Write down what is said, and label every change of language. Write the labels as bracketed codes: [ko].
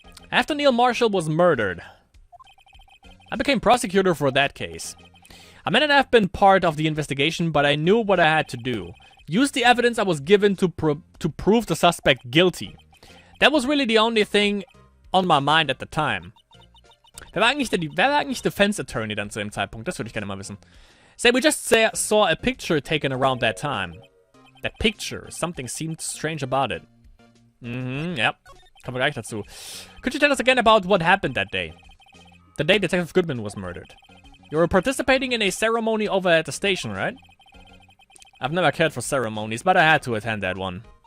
[en] After Neil Marshall was murdered, I became prosecutor for that case. I may not have been part of the investigation, but I knew what I had to do. Use the evidence I was given to prove the suspect guilty. That was really the only thing on my mind at the time. [de] Wer war eigentlich Defense Attorney dann zu dem Zeitpunkt? Das würde ich gerne mal wissen. [en] Say, we just saw a picture taken around that time. That picture, something seemed strange about it. Yep. [de] Kommen wir gleich dazu. [en] Could you tell us again about what happened that day? The day Detective Goodman was murdered. You were participating in a ceremony over at the station, right? I've never cared for ceremonies, but I had to attend that one.